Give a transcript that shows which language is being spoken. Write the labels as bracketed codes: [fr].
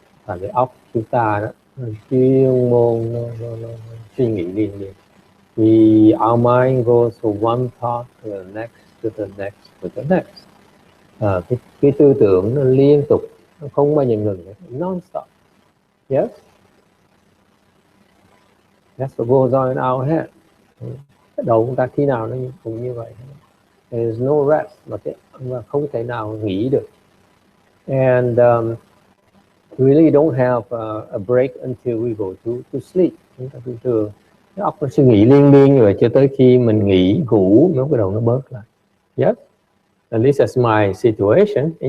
[vi] Tại cái óc chúng ta đó, chuyên môn nó suy nghĩ liên liên. [en] Our mind goes from one thought to the next, to the next, to the next. [vi] Cái tư tưởng nó liên tục, nó không bao giờ ngừng, non-stop. [en] Yes? That's what goes on in our head. [vi] Cái đầu chúng ta khi nào nó cũng như vậy. [en] There is no rest, [vi] mà không thể nào nghỉ được. [en] And we really don't have a break until we go to sleep. [vi] Chúng ta thường cái óc nó suy nghĩ liên liên như vậy cho tới khi mình nghỉ ngủ, nó cái đầu nó bớt lại. [en] Yes? At least that's my situation.